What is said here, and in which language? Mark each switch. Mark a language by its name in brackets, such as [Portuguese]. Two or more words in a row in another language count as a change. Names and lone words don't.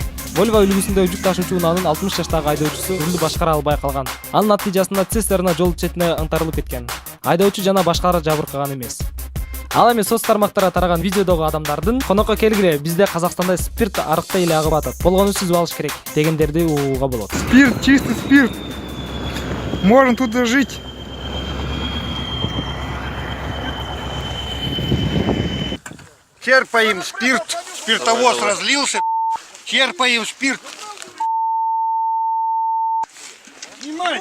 [Kyrgyz] Volvo үлгүсүндө жүк ташуучу унаанын 60 жаштагы айдоочусу рулду башкара албай калган. Анын натыйжасында цистерна жол четине аңтарылып кеткен. Айдоочу жана башкалар жабыркаган эмес. Ал эми соц тармактарга тараган видеодогу адамдардын "Конокко келгиле, бизде Казакстанда спирт арыктай эле агып атат. Болгонун сүзүп алыш керек" дегендерди угууга болот. [Russian] Спирт, чистый спирт. Можно тут жить. Черпаем спирт, спиртовоз разлился, черпаем спирт. Снимай!